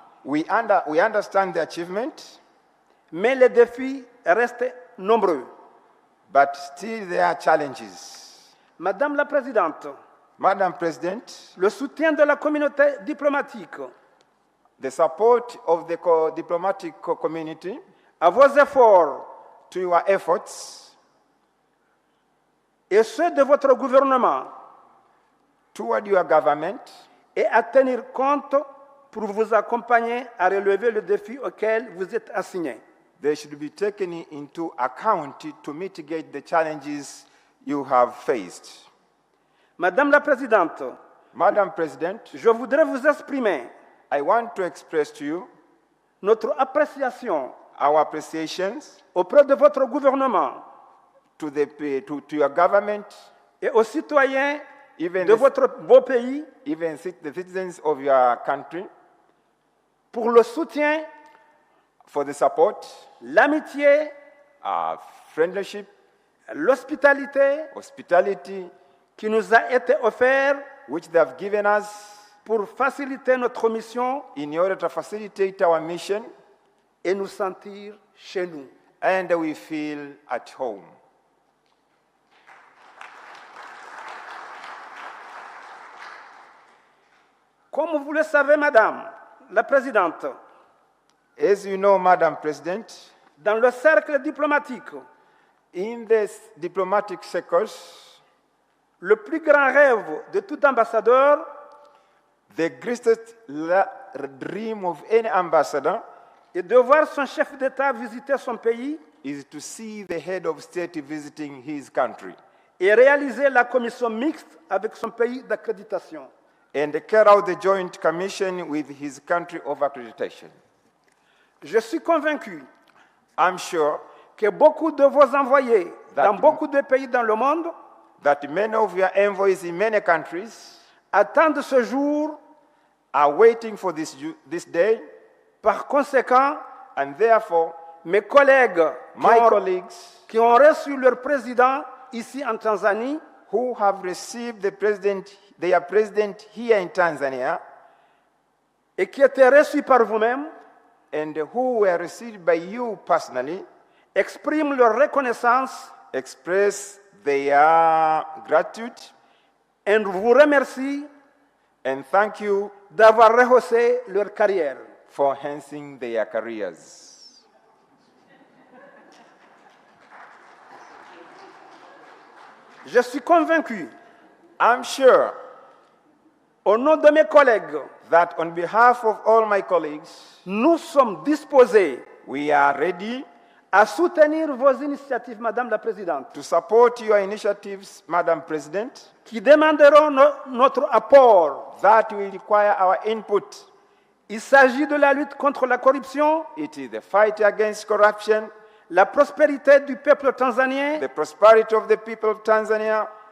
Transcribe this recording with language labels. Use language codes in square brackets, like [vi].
[en] We understand the achievement, [fr] mais les défis restent nombreux. [en] but still there are challenges. [fr] Madame la Présidente, [en] Madam President, [fr] le soutien de la communauté diplomatique [en] the support of the diplomatic community [fr] à vos efforts [en] to your efforts [fr] et ceux de votre gouvernement [en] toward your government [fr] est à tenir compte pour vous accompagner à relever le défi auquel vous êtes assigné. [en] they should be taken into account to mitigate the challenges you have faced. [fr] Madame la Présidente, [en] Madam President, [fr] je voudrais vous exprimer [en] I want to express to you [fr] notre appréciation [en] our appreciations [fr] auprès de votre gouvernement [en] to your government, [fr] et aux citoyens [en] even [fr] de votre beau pays [en] even the citizens of your country, [fr] pour le soutien, [en] for the support, [fr] l'amitié, [en] friendship, [fr] l'hospitalité [en] hospitality, [fr] qui nous a été offert [en] which they have given us [fr] pour faciliter notre mission [en] in order to facilitate our mission, [fr] et nous sentir chez nous. [en] and we feel at home. [fr] Comme vous le savez, Madame la Présidente, [en] As you know, Madam President, [fr] dans le cercle diplomatique, [en] in the diplomatic circles, [fr] le plus grand rêve de tout ambassadeur [en] the greatest dream of any ambassador [fr] est de voir son chef d'État visiter son pays [en] is to see the head of state visiting his country [fr] et réaliser la commission mixte avec son pays d'accréditation. [en] and carry out the joint commission with his country of accreditation. [fr] Je suis convaincu [en] I'm sure [fr] que beaucoup de vos envoyés dans beaucoup de pays dans le monde [en] that many of your envoys in many countries [fr] attendent ce jour. [en] are waiting for this day. [fr] Par conséquent, [en] And therefore, [fr] mes collègues [en] colleagues [fr] qui ont reçu leur président ici en Tanzanie [en] who have received their president here in Tanzania [fr] et qui étaient reçus par vous-même [en] and who were received by you personally [fr] expriment leur reconnaissance [en] express their gratitude [fr] et vous remercient [en] and thank you [fr] d'avoir rehaussé leur carrière. [en] for enhancing their careers. [fr] Je suis convaincu, [en] I'm sure [fr] au nom de mes collègues, [en] that on behalf of all my colleagues, [fr] nous sommes disposés [en] we are ready [fr] à soutenir vos initiatives, Madame la Présidente, [en] to support your initiatives, Madam President, [fr] qui demanderont notre apport. [en] that will require our input. [fr] Il s'agit de la lutte contre la corruption, [en] It is the fight against corruption, [fr] la prospérité du peuple tanzanien [en] the prosperity of the people of Tanzania